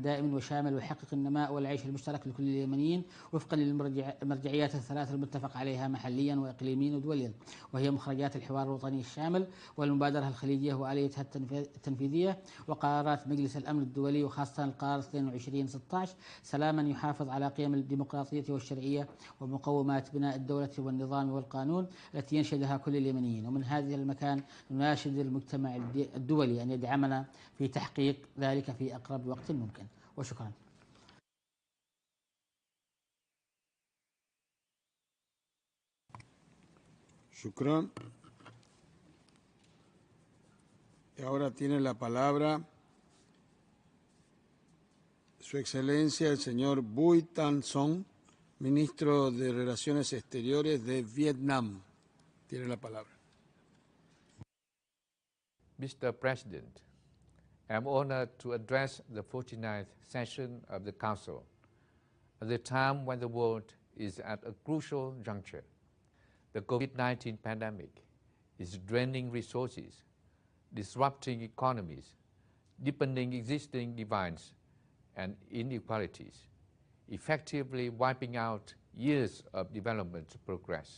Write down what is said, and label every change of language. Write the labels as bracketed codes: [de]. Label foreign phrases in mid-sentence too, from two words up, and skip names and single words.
[ar] دائم وشامل ويحقق النماء والعيش المشترك لكل اليمنيين وفقا للمرجعيات الثلاث المتفق عليها محليا وإقليميا ودوليا، وهي مخرجات الحوار الوطني الشامل والمبادرة الخليجية وآليتها التنفيذية وقرارات مجلس الأمن الدولي وخاصة القرار 2216 سلاما يحافظ على قيم الديمقراطية والشرعية ومقومات بناء الدولة والنظام والقانون التي ينشدها كل اليمنيين. ومن هذا المكان نناشد المجتمع الدولي أن يدعمنا في تحقيق ذلك في أقرب وقت ممكن. وشكرا. Shukran. [es] Y ahora tiene la palabra Su Excelencia el señor Bui Tan Son, Ministro de Relaciones Exteriores de Vietnam. Tiene la palabra. [en] Mr. President, I am honored to address the 49th session of the Council at the time when the world is at a crucial juncture. The COVID-19 pandemic is draining resources, disrupting economies, deepening existing divides and inequalities, effectively wiping out years of development progress.